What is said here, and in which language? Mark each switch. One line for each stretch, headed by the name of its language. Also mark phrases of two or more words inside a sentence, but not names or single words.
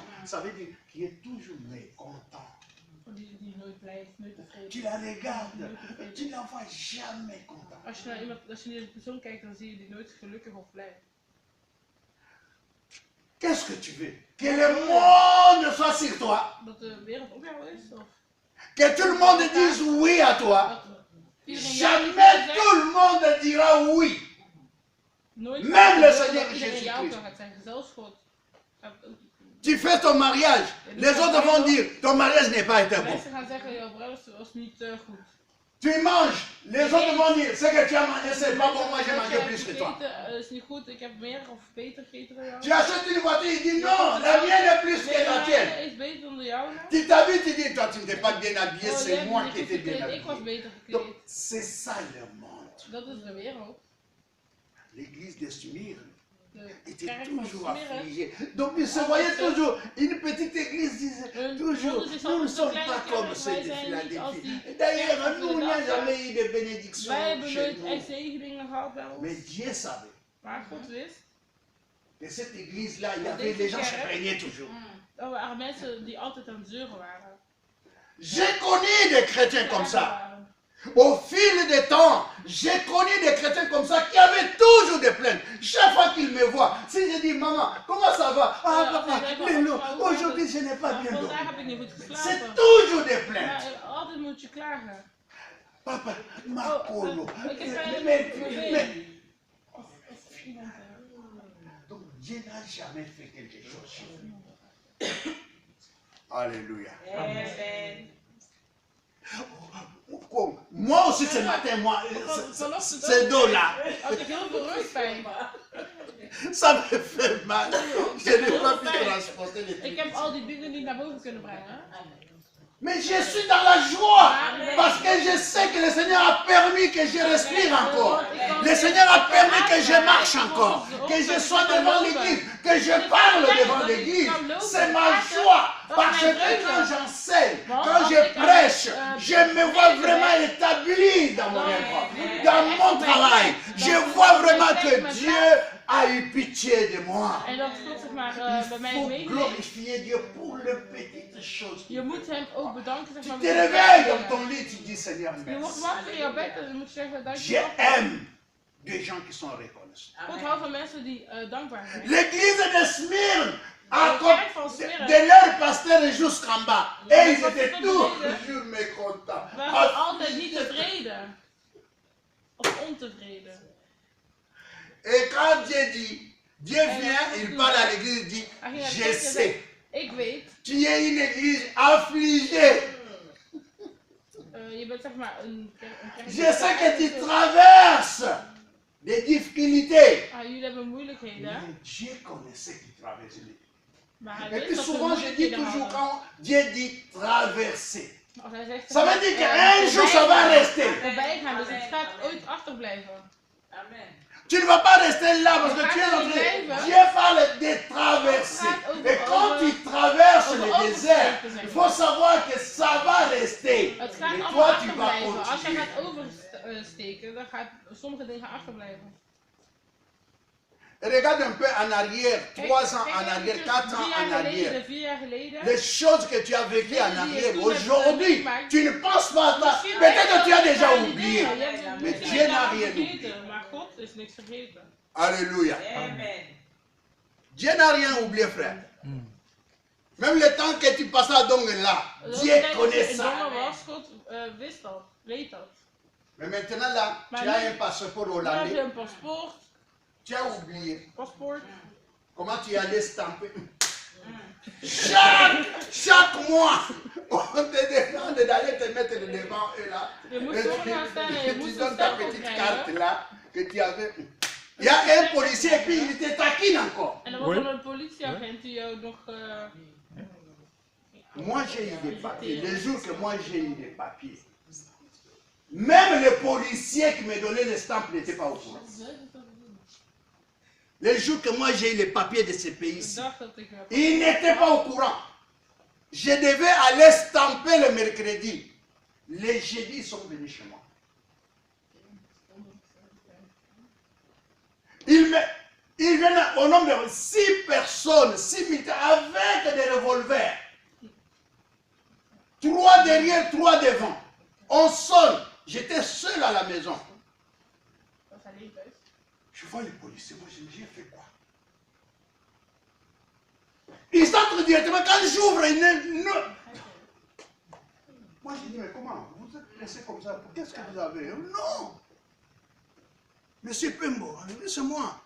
French: Ça veut dire qu'il est toujours mécontent.
Dutch: Die nooit blij is, nooit tevreden.
French: Tu la regardes, tu ne la vois jamais content.
Dutch: Als je naar deze persoon kijkt, dan zie je die nooit gelukkig of blij.
French: Qu'est-ce que tu veux? Que le monde soit sur toi.
Dutch: Dat de wereld op jou is? Of
French: Que tout le monde dise oui à toi.
Dutch: dat iedereen ja
French: Jamais
Dutch: zegt?
French: tout le monde dira oui.
Dutch: Nooit
French: Même le
Dutch: dat
French: Seigneur
Dutch: iedereen ja
French: Jésus-Christ.
Dutch: gaat zeggen, zelfs God. Gaat ook niet.
French: Tu fais ton mariage. Les autres vont dire, ton mariage n'est pas été bon.
Dutch: Mensen gaan zeggen, jouw bruiloft was niet goed.
French: Tu manges. Les autres vont dire, ce que tu as mangé, c'est pas bon, moi j'ai mangé plus que toi.
Dutch: Eten is niet goed, ik heb meer of beter gegeten dan jou.
French: Tu achètes une voiture, il dit non, la mienne est plus que la tienne.
Dutch: Is beter dan de jouwe.
French: Tu t'habilles, tu dis, toi tu n'étais pas bien habillé, Oh, c'est
Dutch: jij
French: moi
Dutch: bent
French: qui
Dutch: niet
French: étais bien
Dutch: gekleed, ik was
French: habillé.
Dutch: beter
French: Donc
Dutch: gekleed.
French: c'est ça le monde.
Dutch: Dat is de wereld.
French: L'église de Smyrne
Dutch: De
French: était
Dutch: kerk van
French: toujours
Dutch: Smyrne.
French: affligée. Donc ils se voyaient toujours, une petite église disait toujours, nous ne sommes pas comme ceux de Philadelphie. D'ailleurs, nous n'avons jamais eu de bénédiction
Dutch: Wij hebben
French: chez
Dutch: nooit
French: nous.
Dutch: echt zegeningen gehad bij
French: Mais
Dutch: ons.
French: Dieu savait
Dutch: Maar God wist
French: que cette église-là, il y avait les gens qui se plaignaient toujours.
Dutch: dat er waren mensen die altijd aan het zeuren waren.
French: J'ai connu des chrétiens comme ça.
Dutch: Waren.
French: Au fil des temps, j'ai connu des chrétiens comme ça qui avaient toujours des plaintes. Chaque fois qu'ils me voient, si je dis maman, comment ça va? Ah papa, mais non, aujourd'hui je n'ai pas
Dutch: Maar
French: bien dormi.
Dutch: vandaag heb ik niet goed
French: C'est
Dutch: geslapen.
French: toujours des plaintes.
Dutch: Maar altijd moet je klagen.
French: Papa, ma Oh, colo.
Dutch: ik heb pijn in
French: Mais-
Dutch: mijn
French: mais-
Dutch: been. Of iemand,
French: Donc Dieu n'a jamais fait quelque chose chez nous. Alléluia. Moi aussi ce matin, moi, ces dos-là,
Dutch: Had ik heel veel rugpijn.
French: ça me fait mal. Je n'ai pas pu transporter les
Dutch: Ik
French: trucs.
Dutch: heb al die dingen niet naar boven kunnen brengen.
French: Mais je suis dans la joie parce que je sais que le Seigneur a permis que je respire encore. Le Seigneur a permis que je marche encore, que je sois devant l'église, que je parle devant l'église. C'est ma joie parce que quand j'enseigne, quand je vois vraiment établi dans mon œuvre, dans mon travail. Je vois vraiment que Dieu a eu pitié de moi.
Dutch: En dat God zeg maar bij mij
French: Il faut
Dutch: meegeeft.
French: glorifier Dieu pour les petites choses.
Dutch: Je moet hem ook bedanken zeg
French: Tu
Dutch: maar.
French: te
Dutch: voor de
French: réveilles
Dutch: kleine
French: dans ton
Dutch: dingen.
French: lit, tu dis Seigneur,
Dutch: Je wordt
French: merci.
Dutch: wakker in jouw bed en dan moet je zeggen dank je
French: J'aime des gens qui sont reconnaissants.
Dutch: God houdt van mensen die dankbaar zijn.
French: L'église de Smyrne, à Le cause
Dutch: kerk van Smyrne.
French: de leur pasteur jusqu'en bas. Et ils étaient toujours mécontents.
Dutch: We waren altijd niet tevreden. Of ontevreden.
French: Et quand Dieu dit, Dieu vient, il parle à l'église, il dit,
Dutch: Hij ging naar de
French: je
Dutch: kerk en
French: sais,
Dutch: zei, ik weet,
French: tu es une église affligée.
Dutch: je bent zeg maar een kerk.
French: Je sais que tu traverses des difficultés.
Dutch: Jullie hebben moeilijkheden.
French: Mais Dieu connaissait qui traversait les
Dutch: Maar hij
French: Et
Dutch: wist
French: puis
Dutch: dat ze
French: souvent, je dis
Dutch: moeilijkheden
French: toujours,
Dutch: hadden.
French: quand Dieu dit traverser,
Dutch: Als hij zegt,
French: ça veut dire qu'un jour ça va rester.
Dutch: voorbij gaan, dus het gaat ooit achterblijven.
French: Amen. Tu ne vas pas rester là parce que tu es en train. Dieu parle de traverser. Et quand tu traverses le désert, il faut savoir que ça va rester.
Dutch: Het gaat
French: Et
Dutch: allemaal
French: toi, tu vas
Dutch: achterblijven. Als jij
French: continuer.
Dutch: gaat oversteken, dan gaat sommige dingen achterblijven.
French: Regarde un peu en arrière, 3 ans en
Dutch: Kijk
French: arrière,
Dutch: even
French: 4
Dutch: 3
French: ans
Dutch: jaar
French: en
Dutch: geleden,
French: arrière.
Dutch: 4 jaar geleden.
French: Les choses que tu as vécues en arrière, aujourd'hui,
Dutch: meegemaakt.
French: tu ne penses pas à ça.
Dutch: Misschien
French: Peut-être que tu as
Dutch: ben je
French: déjà
Dutch: wel
French: oublié.
Dutch: die dingen. Je hebt
French: Mais
Dutch: misschien
French: Dieu
Dutch: wel
French: n'a
Dutch: dingen
French: rien
Dutch: vergeten,
French: oublié.
Dutch: maar God is niks vergeten.
French: Alléluia. Amen. Dieu n'a rien oublié, frère. Même le temps que tu passes à Dongue-là,
Dutch: Dat
French: Dieu
Dutch: betekent dat
French: connaît
Dutch: je in
French: ça.
Dutch: Dongen was, God wist dat, weet dat.
French: Mais maintenant là,
Dutch: Maar
French: tu as
Dutch: nu-
French: un passeport
Dutch: Nu heb je
French: hollandais,
Dutch: een paspoort,
French: tu as oublié
Dutch: paspoort.
French: comment tu allais stamper. Chaque mois, on te demande d'aller te mettre devant eux là.
Dutch: Je moet
French: Et
Dutch: voor gaan staan en je
French: tu
Dutch: moet een
French: donnes ta
Dutch: stempel
French: petite
Dutch: krijgen.
French: carte là que tu avais. Il y a un policier et puis il te taquine encore.
Dutch: En dan wordt er een politieagent die jou nog...
French: Moi j'ai eu des papiers. Les jours que moi j'ai eu des papiers, même le policier qui me donnait les stamps n'était pas au courant. Les jours que moi j'ai eu les papiers de ce
Dutch: Ik
French: pays-ci,
Dutch: dacht dat ik...
French: il n'était pas au courant. Je devais aller stamper le mercredi. Les jeudis, ils sont venus chez moi. Ils viennent au nombre de 6 personnes, 6 militaires avec des revolvers. 3 derrière, 3 devant. On sonne. J'étais seul à la maison.
Dutch: Was alleen thuis.
French: Je vois les policiers, moi je me dis, j'ai fait quoi? Ils entrent directement, quand j'ouvre, moi j'ai dit, mais comment? Vous êtes laissé comme ça, qu'est-ce que vous avez? Non! Monsieur Pembo, c'est moi.